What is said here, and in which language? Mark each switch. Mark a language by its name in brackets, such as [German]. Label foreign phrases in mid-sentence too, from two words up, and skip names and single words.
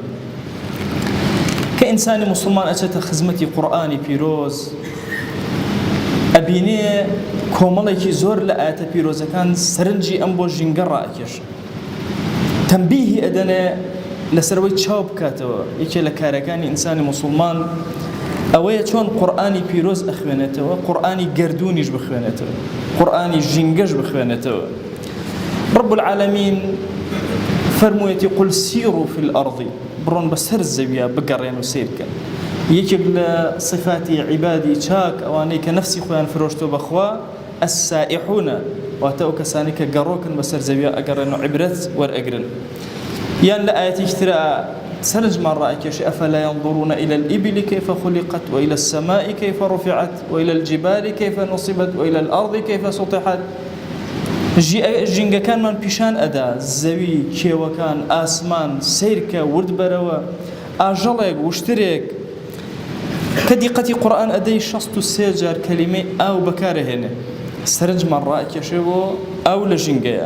[Central Kurdish] کە ئینسانی موسڵمان ئەچێتە خزمەتی قورئانی پیرۆز، ئەبینێ کۆمەڵێکی زۆر لە ئاەتە پیرۆزەکان سەرنجی ئەم بۆ ژینگە ڕائەکێشن، تەنبیهی ئەدەنێ لەسەرەوەی چاو بکاتەوە. یەکێ لە کارەکانی ئینسانی موسڵمان ئەوەیە چۆن قورئانی پیرۆز ئەخوێنێتەوە، قورئانی گەردوونیش بخوێنێتەوە، قورئانی ژینگەش بخوێنێتەوە. [Arabic] رب العالمین فەرموویەتی قل سیروا فی الأرض، [Central Kurdish] بڕۆن بەسەر زەویە بگەڕێن و سیر بکەن. یەکێک لە صفاتی عیبادی چاک ئەوانەی کە نەفسی خۆیان فرۆشتۆ بەخوا ئەسائحونە، واتە ئەو کەسانی کە گەڕۆکن بەسەر زەویە ئەگەڕێن و عیبرەت وەرئەگرن. یان لە ئاەتێکی ترە سرنجمان ڕائەکێشێ [Arabic] ئەفەلا ينظرون إلى الإبل كيف خلقت وإلى السماء كيف رفعت وإلى الجبال كيف نصبت وإلى الأرض كيف سطحت. [Central Kurdish] ژینگەکانمان پیشان ئەدا زەوی، کێوەکان، ئاسمان سیرکە ورد بەرەوە، ئاژەڵێک، وشترێک کە دیقەتی قورئان ئەدەی 63 جار کەلیمەی ئاو بەکارەهێنێ. سرنجمان ڕائەکێشێ بۆ ئاو لە ژینگەیە.